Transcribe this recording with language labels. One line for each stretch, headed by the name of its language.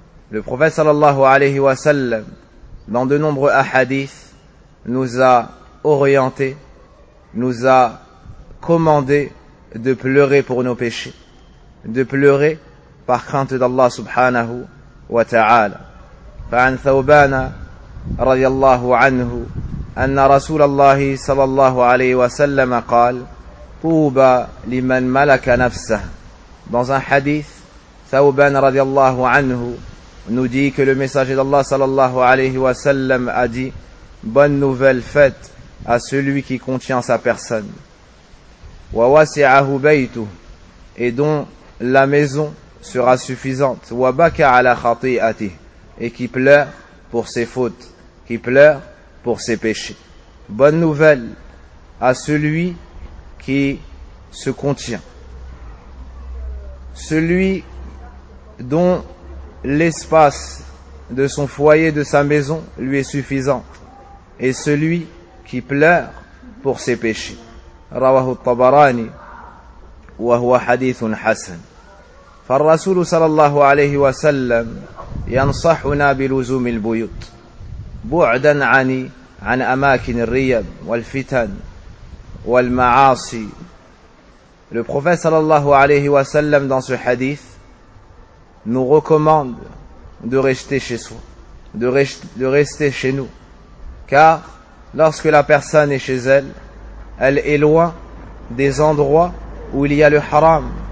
French: Le prophète sallallahu alayhi wa sallam, dans de nombreux hadiths, nous a orienté, nous a commandé de pleurer pour nos péchés, de pleurer par crainte d'Allah subhanahu wa ta'ala.
Arabic: فعن ثوبان رضي الله عنه أن رسول الله صلى الله عليه وسلم قال طوبى لمن ملك نفسه.
French: Dans un hadith, ثوبان رضي الله عنه nous dit que le messager d'Allah صلى الله عليه وسلم a dit: bonne nouvelle faite à celui qui contient sa personne.
Arabic: ووسعه بيته,
French: et dont la maison sera suffisante.
Arabic: وبكى على خطيئته,
French: et qui pleure pour ses fautes, qui pleure pour ses péchés. Bonne nouvelle à celui qui se contient. Celui dont l'espace de son foyer, de sa maison, lui est suffisant. Et celui qui pleure pour ses péchés.
Arabic: Rawahu al-Tabarani, wa huwa hadithun hasan. فالرسول صلى الله عليه وسلم ينصحنا بلزوم البيوت بعدا عن أماكن الريب والفتن والمعاصي.
French: Le prophète صلى الله عليه وسلم dans ce hadith nous recommande de rester chez soi, de rester chez nous, car lorsque la personne est chez elle est loin des endroits où il y a le haram.